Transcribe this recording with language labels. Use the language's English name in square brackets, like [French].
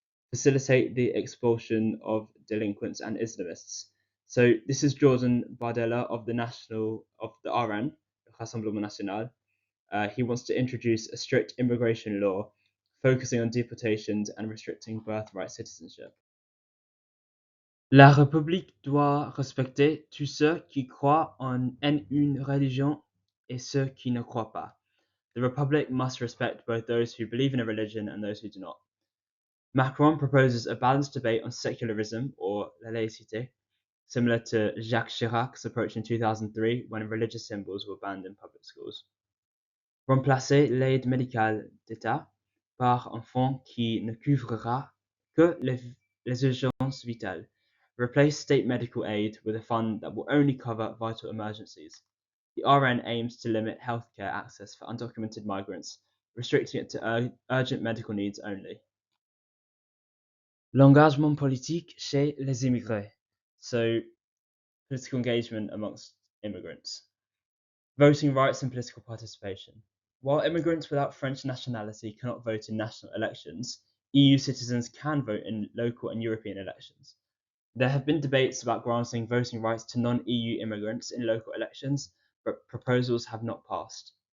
[English] Facilitate the expulsion of delinquents and Islamists. So this is Jordan Bardella of the RN, Rassemblement National. He wants to introduce a strict immigration law focusing on deportations and restricting birthright citizenship. [French] La République doit respecter tous ceux qui croient en une religion et ceux qui ne croient pas. [English] The Republic must respect both those who believe in a religion and those who do not. Macron proposes a balanced debate on secularism, or la laïcité, similar to Jacques Chirac's approach in 2003 when religious symbols were banned in public schools. [French] Remplacer l'aide médicale d'État par un fonds qui ne couvrira que les urgences vitales. [English] Replace state medical aid with a fund that will only cover vital emergencies. The RN aims to limit healthcare access for undocumented migrants, restricting it to urgent medical needs only. [French] L'engagement politique chez les immigrés. [English] So, political engagement amongst immigrants. Voting rights and political participation. While immigrants without French nationality cannot vote in national elections, EU citizens can vote in local and European elections. There have been debates about granting voting rights to non-EU immigrants in local elections, but proposals have not passed.